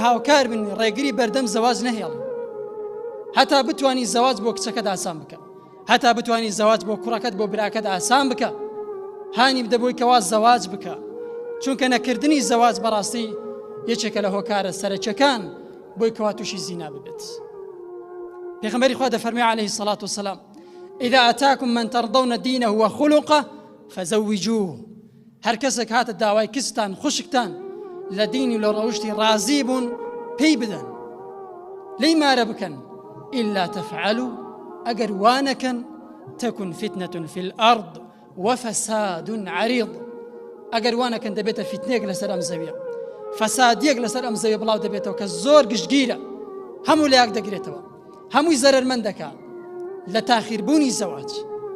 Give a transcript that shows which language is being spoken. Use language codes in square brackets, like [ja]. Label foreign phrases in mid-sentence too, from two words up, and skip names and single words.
[ckb] هاوکار بن ڕێگری بەردەم زەواج نەهێڵن هەتا بتوانی زەواج بۆ کچەکەت ئاسان بکە هەتا بتوانی زەواج بۆ کوڕەکەت بۆ براکەت ئاسان بکە هانی بدە بۆی کەوا زەواج بکە چونکە نەکردنی زەواج بەڕاستی یەکێکە لە هۆکارە سەرەکیەکان بۆی کەوا تووشی زینا ببێت پێغەمبەری خوا دەفەرمێ [ar] عەلەیهی الصەلاة والسەلام إذا أتاكم من ترضون دينه وخلقه فزوجوه [ckb] هەر کەسێک هاتە داوای کستان خوشکتان لە دینی و لە ڕەوشتی ڕازی بوون پێی بدەن لێی مارە بکەن [ar] إلا تفعلوا [ckb] ئەگەر وانەکەن [ar] تكن فتنة في الأرض وفساد عريض [ckb] ئەگەر وانەکەن دەبێتە فتنەیەک لەسەر ئەم زەویە فەسادیەک لەسەر ئەم زەویە بڵاو دەبێتەوە کە زۆر گشتگیرە هەموو لایەک دەگرێتەوە هەمووی زەرەرمەند دەکات لە تاخیربوونی زەواج